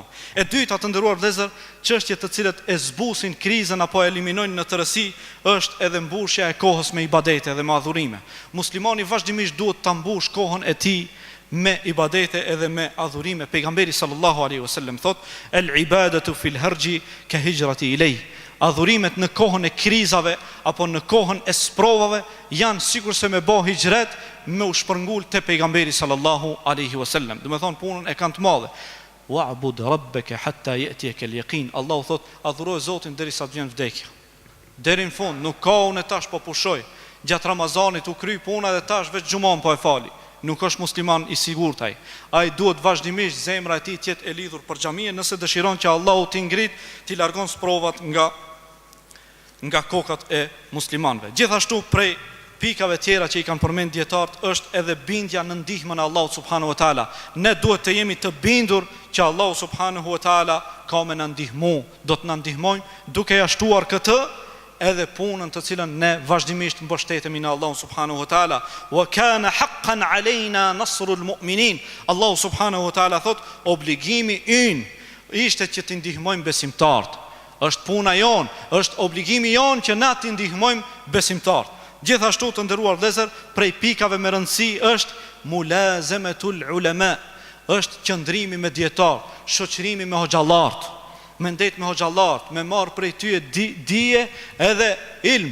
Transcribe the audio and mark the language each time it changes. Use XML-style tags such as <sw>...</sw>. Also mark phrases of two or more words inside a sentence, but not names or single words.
<sq>E dyta, të nderuar vëllezër, çështjet të cilët e zbusin krizën apo eliminojnë në tërësi është edhe mbushja e kohës me ibadete dhe me adhurime. Muslimani vazhdimisht duhet ta mbush kohën e tij me ibadete edhe me adhurime.</sq> <ar>Pejgamberi صلى الله عليه وسلم thot: "العبادة في الهرج كهجرة إلي."</ar> <sq>Adhurimet në kohën e krizave apo në kohën e sprovave janë sikur se me bë hijret, me u shpërngul te pejgamberi</sq> <ar>صلى الله عليه وسلم.</ar> <sq>Do të thonë punën e kanë të madhe.</sq> <ar>"واعبد ربك حتى يأتيك اليقين."</ar> <sq>Allahu thot: "Adhuroj Zotin derisa të vjen vdekja." Deri në fund, nuk ka unë tash po pushoj. Gjatë Ramazanit u kry puna dhe tash veç xhumon po e fali. Nuk është musliman i sigurt ai. Ai duhet vazhdimisht zemra e tij të jetë e lidhur për xhamien, nëse dëshiron që Allahu t'i ngrit, t'i largon sprovat nga kokat e muslimanëve. Gjithashtu prej pikave tjera që i kanë përmend dietarët është edhe bindja në ndihmën e Allahut</sq> <ar>سبحانه وتعالى.</ar> <sq>Ne duhet të jemi të bindur që Allahu</sq> <ar>سبحانه وتعالى</ar> <sq>ka me na ndihmu, do të na ndihmojë duke ja shtuar këtë edhe punën të cilën ne vazhdimisht mbështetemi në Allahun</sq> <ar>سبحانه وتعالى. "وكان حقا علينا نصر المؤمنين."</ar> <sq>Allahu</sq> <ar>سبحانه وتعالى</ar> <sq>thot: "Obligimi ynë ishte që të ndihmojmë besimtarët." Është puna jon, është obligimi jon që na të ndihmojmë besimtarët. Gjithashtu të nderuar vëllezër, prej pikave me rëndësi është</sq> <ar>ملازمة العلماء,</ar> <sq>është qëndrimi me dietar, shoqërimi me hoxhallarët, me ndet me hoxhallarët, me marr prej tyre dije edhe ilm.</sq>